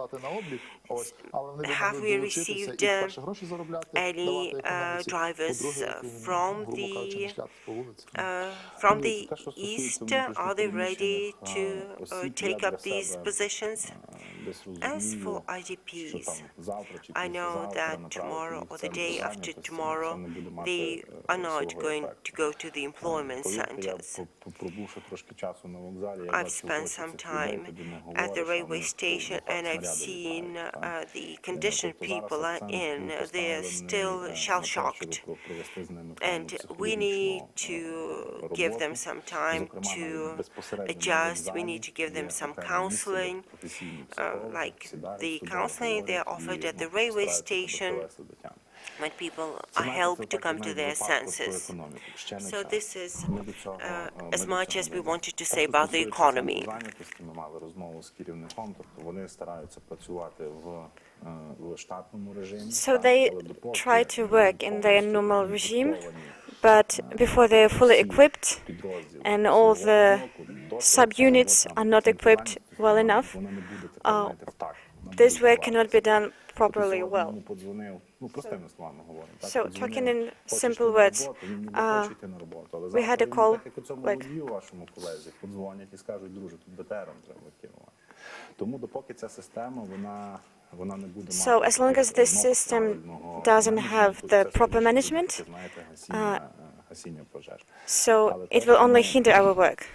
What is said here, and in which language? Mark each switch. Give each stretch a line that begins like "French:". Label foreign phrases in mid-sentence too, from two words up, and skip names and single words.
English: Have we received any drivers from the east? Are they ready to take up these positions?
Ukrainian: десь
English: As for
Ukrainian: розумію, що
English: IDPs,
Ukrainian: там завтра чи
English: I know
Ukrainian: післязавтра
English: that tomorrow or the day after tomorrow, they are not going to go to the employment centers.
Ukrainian: Пробувши трошки часу на вокзалі, я
English: I've
Ukrainian: бачу
English: spent
Ukrainian: очі
English: some
Ukrainian: цих людей,
English: time
Ukrainian: тоді не
English: at the
Ukrainian: говориш, а
English: railway
Ukrainian: вони
English: station, and I've seen the condition people are in. They're still shell-shocked, and we need to give them some time to adjust. We need to give them some counseling, like the counseling they're offered at the railway station when people are helped to come to their senses. So this is as much as we wanted to say about the economy.
Ukrainian: Ми мали розмову з керівником, тобто вони стараються працювати в штатному режимі.
English: So they try to work in their normal regime, but before they are fully equipped and all the subunits are not equipped well enough, this work cannot be done properly well. So talking in simple words, we had a call like so as long as this system doesn't have the proper management, so it will only hinder our work.